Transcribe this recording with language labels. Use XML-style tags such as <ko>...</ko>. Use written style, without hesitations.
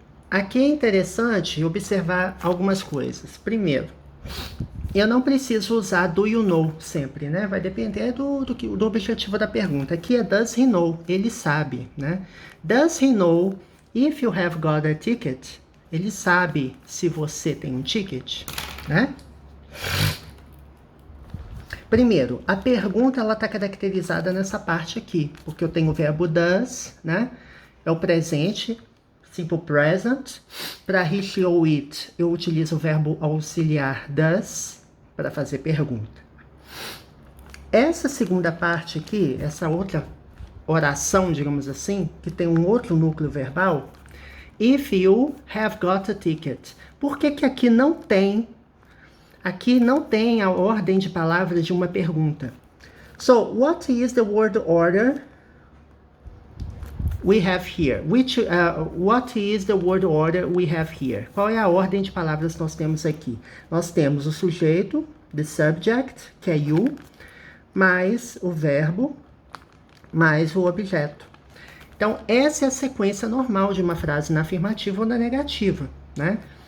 <pt>Aqui é interessante observar algumas coisas. Primeiro, eu não preciso usar</pt> <en>do you know</en> <pt>sempre, né? Vai depender do objetivo da pergunta. Aqui é</pt> <en>does he know,</en> <pt>ele sabe, né?</pt> <en>Does he know if you have got a ticket?</en> <pt>Ele sabe se você tem um ticket, né? Primeiro, a pergunta ela está caracterizada nessa parte aqui, porque eu tenho o verbo does, né? É o presente, simple present. Para he, she ou it, eu utilizo o verbo auxiliar does para fazer pergunta. Essa segunda parte aqui, essa outra oração, digamos assim, que tem um outro núcleo verbal,</pt> <en>if you have got a ticket.</en> <pt>Por que que aqui não tem? Aqui não tem a ordem de palavras de uma pergunta.</pt> <en>So, what is the word order we have here? What is the word order we have here?</en> <pt>Qual é a ordem de palavras que nós temos aqui? Nós temos o sujeito,</pt> <en>the subject,</en> <pt>que é you, mais o verbo, mais o objeto. Então, essa é a sequência normal de uma frase na afirmativa ou na negativa, né?</pt>